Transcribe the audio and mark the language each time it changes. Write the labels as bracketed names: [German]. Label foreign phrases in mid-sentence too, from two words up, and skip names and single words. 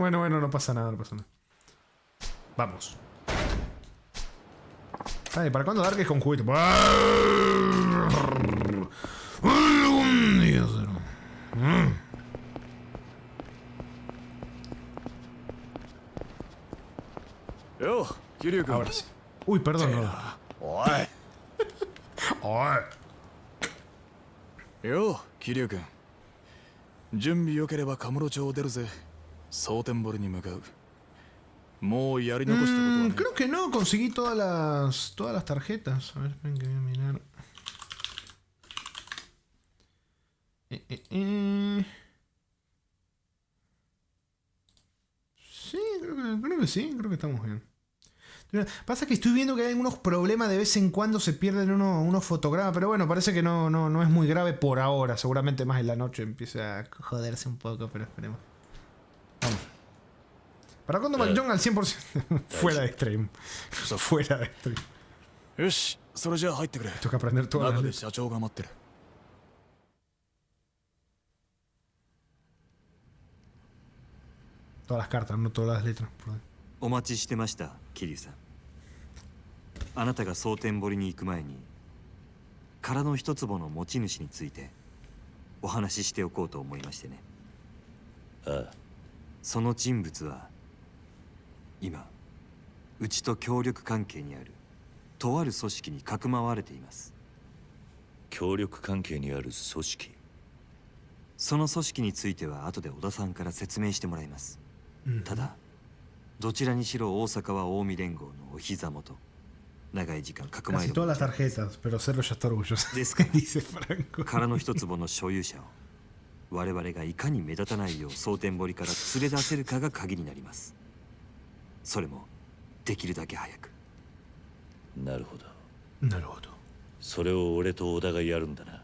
[Spanish] Bueno, no pasa nada, Vamos. Ay, ¿para cuándo Dark es con juguete? Algún día será. Yo, Kiryu-kun. Ahora sí. Uy, perdón. Yo, Kiryu-kun. [Japanese] 準備良ければカムロ町を出るぜ。蒼天堀に向かう。もうやり残したことはね。 [Spanish] Creo que no, conseguí todas las tarjetas. A ver, esperen que voy a mirar. Sí, creo que sí, creo que estamos bien. Pasa que estoy viendo que hay algunos problemas, de vez en cuando se pierden unos fotogramas, pero bueno, parece que no es muy grave por ahora. Seguramente más en la noche empieza a joderse un poco, pero esperemos. Vamos. ¿Para cuándo McJohn al 100%? Fuera de stream. Fuera de stream. [Japanese] よし、それじゃあ入ってくれ。 [Spanish] Tengo que aprender todas [Japanese] 中 [Spanish] las [Japanese] で [Spanish] letras. [Japanese] 社長が待ってる。 [Spanish] Todas las cartas, no todas las letras. Perdón. [Japanese] お待ちしてました桐生さん。あなたが蒼天堀に行く前に殻の一坪の持ち主についてお話ししておこうと思いましてね。ああ、その人物は今うちと協力関係にあるとある組織にかくまわれています。協力関係にある組織。その組織については後で小田さんから説明してもらいます。ただどちらにしろ大阪は近江連合のお膝元。長い時間かくまい [Spanish] Casi todas las tarjetas, pero Cerro ya está orgulloso. [Japanese] ですから [Spanish] Dice Franco. [Japanese] 殻の一坪の所有者を我々がいかに目立たないよう蒼天堀から連れ出せるかが鍵になります。それもできるだけ早く。なるほど。なるほど。それを俺と小田がやるんだな。